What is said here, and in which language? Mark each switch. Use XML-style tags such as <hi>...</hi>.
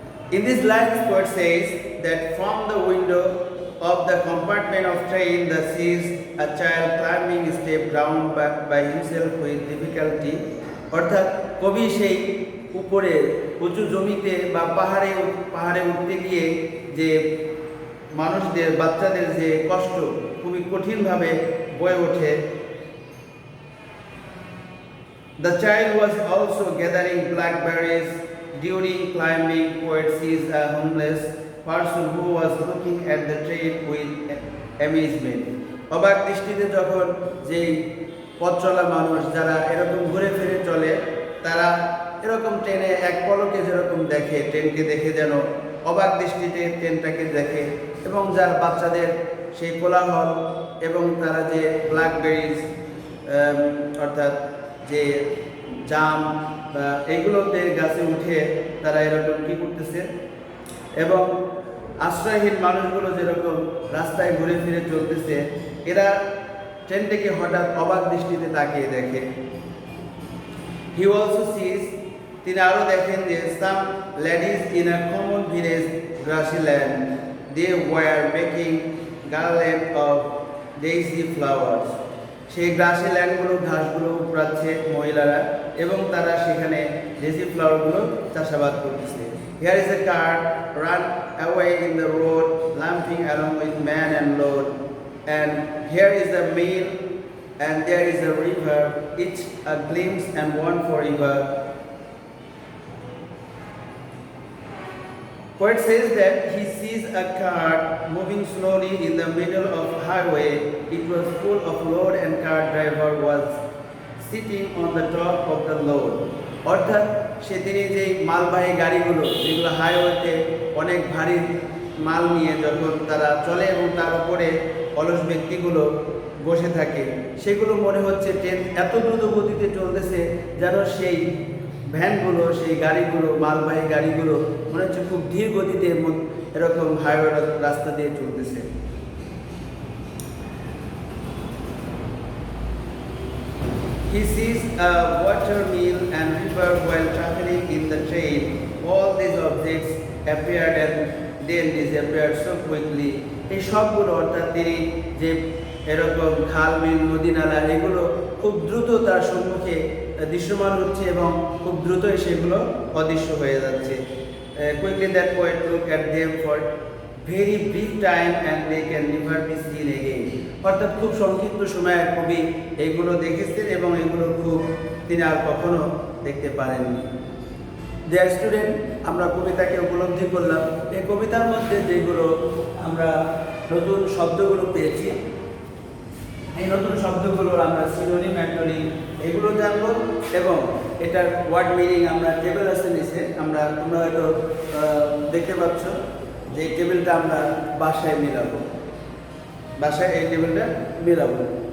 <en>In this line, poet says that from the window of the compartment of train, the sees a child climbing step down by himself with difficulty.</en> <bn>অর্থাৎ কবি সেই উপরে উঁচু জমিতে বা পাহাড়ে উঠতে গিয়ে যে মানুষদের, বাচ্চাদের যে কষ্ট খুবই কঠিনভাবে বয়ে ওঠে।</bn> <en>The child was also gathering blackberries during climbing. Poet sees a homeless person who was looking at the train with amazement.</en> <bn>অবাক দৃষ্টিতে যখন যেই পথ চলা মানুষ যারা এরকম ঘুরে ফিরে চলে, তারা এরকম ট্রেনে এক পলকে যেরকম দেখে, ট্রেনকে দেখে যেন অবাক দৃষ্টিতে ট্রেনটাকে দেখে, এবং যার বাচ্চাদের সেই কোলাহল এবং তারা যে ব্ল্যাকবেরিজ অর্থাৎ যে জাম বা এইগুলোতে গাছে উঠে তারা এরকম কী করতেছে, এবং আশ্রয়হীন মানুষগুলো যেরকম রাস্তায় ঘুরে ফিরে চলতেছে, এরা ট্রেনটাকে হঠাৎ অবাক দৃষ্টিতে তাকিয়ে দেখে।</bn> <en>He also sees,</en> <bn>তিনি আরও দেখেন যে</bn> <en>some ladies in a common village grassy land, they were making garland of daisy flowers.</en> <bn>সেই গ্রাসি ল্যান্ডগুলো, ঘাসগুলো উপড়াচ্ছে মহিলারা, এবং তারা সেখানে ডেজি ফ্লাওয়ারগুলো চাষাবাদ করতেছে।</bn> <en>Here is a cart run away in the road, lumping along with man and load. And here is a mill, and there is a river, each a glimpse and one forever. Poet says that he sees a cart moving slowly in the middle of highway. It was full of load and cart driver was sitting on the top of the load.</en> <bn>অর্থাৎ সেদিনে যে মালবাহী গাড়িগুলো যেগুলো হাইওয়েতে অনেক ভারী মাল নিয়ে যখন তারা চলে এবং তার উপরে অলস ব্যক্তিগুলো বসে থাকে, সেগুলো মনে হচ্ছে ট্রেন এত দ্রুত গতিতে চলতেছে যেন সেই ভ্যানগুলো, সেই গাড়িগুলো, মালবাহী গাড়িগুলো মনে হচ্ছে খুব ধীর গতিতে এরকম হাইওয়ে রাস্তা দিয়ে চলতেছে।</bn> <en>He sees a water mill and river while traveling in the train. All these objects appeared and then disappeared so quickly.</en> <bn>এই সবগুলো অর্থাৎ তিনি যে এরকম খাল, বিল, নদী, নালা এগুলো খুব দ্রুত তার সম্মুখে দৃশ্যমান হচ্ছে এবং খুব দ্রুতই সেগুলো অদৃশ্য হয়ে যাচ্ছে।</bn> <en>Quickly that poet looked at them for very brief time and they can never be seen again.</en> <bn>অর্থাৎ খুব সংক্ষিপ্ত সময়ে কবি এইগুলো দেখেছেন এবং এগুলো তিনি আর কখনো দেখতে পারেননি। ডিয়ার স্টুডেন্ট, আমরা কবিতাকে উপলব্ধি করলাম। এই কবিতার মধ্যে যেগুলো আমরা নতুন শব্দগুলো পেয়েছি, এই নতুন শব্দগুলোর আমরা সিনোনিম, অ্যান্টোনিম এগুলো জানবো এবং এটার ওয়ার্ড মিনিং আমরা টেবিল আছে নিচে তোমরা হয়তো দেখতে পাচ্ছ যে এই টেবিলটা আমরা বাসায় মিলাবো, বাসায় এই টেবিলটা মিলাবো।</bn>